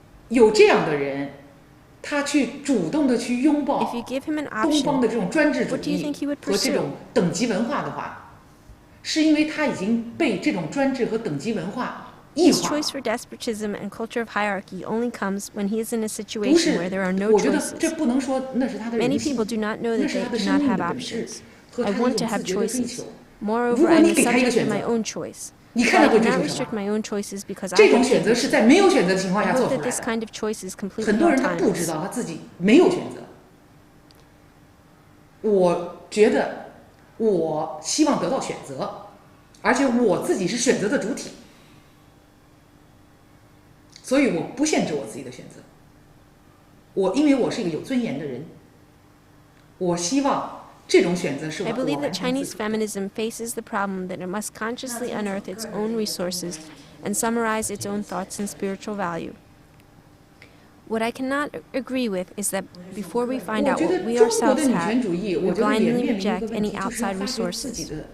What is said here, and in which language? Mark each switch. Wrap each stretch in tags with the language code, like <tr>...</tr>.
<zh>有这样的人，他去主动的去拥抱东方的这种专制主义和这种等级文化的话，是因为他已经被这种专制和等级文化</zh> <en>His choice for despotism and culture of hierarchy only comes when he is in a situation where there are no choices. Many people do not know that they do not have options. I want to have choices. Moreover, I am the subject of my own choice. So I cannot restrict my own choices because I have dignity. I hope that this kind of choice is completely autonomous.</en> <zh>很多人他不知道他自己没有选择。我觉得我希望得到选择，而且我自己是选择的主体。所以我不限制我自己的选择，因为我是一个有尊严的人，我希望这种选择是我</zh> <en>I believe that Chinese feminism faces the problem that it must consciously unearth its own resources and summarize its own thoughts and spiritual value. What I cannot agree with is that before we find out what we ourselves have, we blindly reject any outside resources.</en>